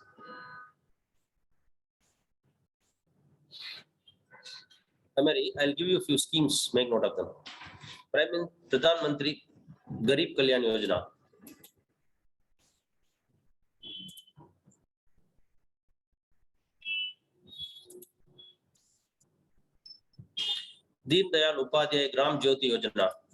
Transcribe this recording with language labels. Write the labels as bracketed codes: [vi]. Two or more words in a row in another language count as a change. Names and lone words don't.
[en] I'll give you a few schemes, make note of them. Pradhan Mantri Garib Kalyan Yojana. Deen Dayal Upadhyay Gram Jyoti Yojana.